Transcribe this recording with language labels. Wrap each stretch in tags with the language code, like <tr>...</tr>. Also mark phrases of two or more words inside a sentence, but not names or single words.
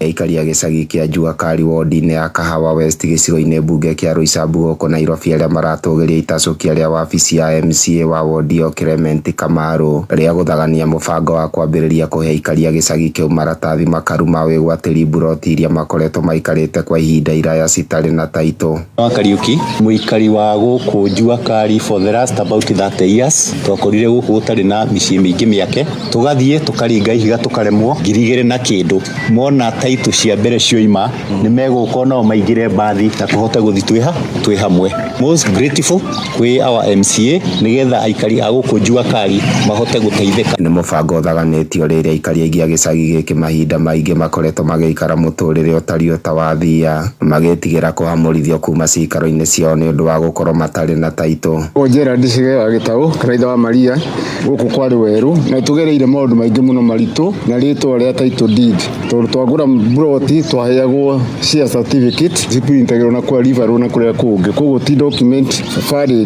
<ki>Aikari a gĩcagi kĩa Jua Kali wodi-inĩ ya Kahawa West gĩcigo-inĩ mbunge kĩa Roysambu gũkũ Nairobi arĩa maratũgĩria itacũkia rĩa wabici ya MCA wa wodi ĩyo Clement Kamaru rĩa gũthagania mũbango wa kwambĩrĩria kũhe aikari a gĩcagi kĩu maratathi makaru ma wĩgwatĩri buroti iria makoretwo maikarĩte kwa ihinda iraya citarĩ na taitũ. Kariuki mũikari wa gũkũ Jua Kali</ki> <en>for the last about 30 years</en> <ki>twakorire gũkũ gũtarĩ na mĩciĩ mĩingĩ mĩake tũgathiĩ tũkaringa ihiga tũkaremwo 2000 na kĩndũ mona taitũ cia mbere cioima nĩ megũka nao maingĩre mbathi na tũhote gũthiĩ twĩ hamwe.</ki> <en>Most grateful</en> <ki>kwĩ</ki> <en>our MCA</en> <ki>nĩgetha aikari a gũkũ Jua Kali mahote gũteithĩka. Nĩ mũbango ũthaganĩtio rĩrĩa aikari aingĩ a gĩcagi gĩkĩ mahinda maingĩ makoretwo magĩikara mũtũrĩre ũtariĩ ta wa thia magĩtigĩra kũhamũrithio kuma cikaro-inĩ ciao nĩ ũndũ wa gũkorwo matarĩ na taitũ. Gerald Cige wa Gĩtaũ Karaitha wa Maria gũkũ kwarĩ werũ na tugereire maũndũ maingĩ mũno maritũ na rĩtwa rĩa</ki> <en>title deed</en> <ki>tondũ twagũra buroti twaheagwo</ki> <en>share certificate</en> <ki>ciprintegwo na kwa riverũ na kũrĩa kũngĩ koguo ti</ki> <en>document valid.</en>